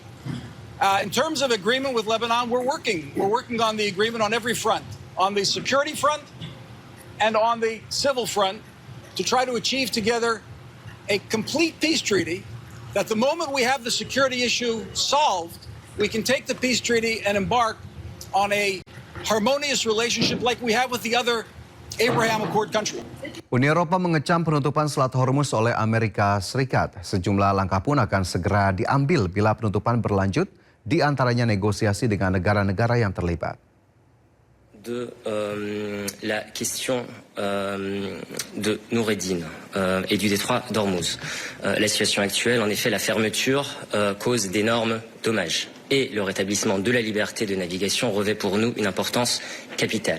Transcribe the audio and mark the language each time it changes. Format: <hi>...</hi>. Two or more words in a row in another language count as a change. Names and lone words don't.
<en>In terms of agreement with Lebanon, we're working on the agreement on every front, on the security front and on the civil front, to try to achieve together a complete peace treaty that the moment we have the security issue solved, we can take the peace treaty and embark on a harmonious relationship like we have with the other Abraham Accord country.</en> <id>Uni Eropa mengecam penutupan Selat Hormuz oleh Amerika Serikat. Sejumlah langkah pun akan segera diambil bila penutupan berlanjut, di antaranya negosiasi dengan negara-negara yang terlibat.</id> <fr>de la question de Noureddin et du détroit d'Ormuz. La situation actuelle, en effet, la fermeture cause d'énormes dommages et le rétablissement de la liberté de navigation revêt pour nous une importance capitale.</fr>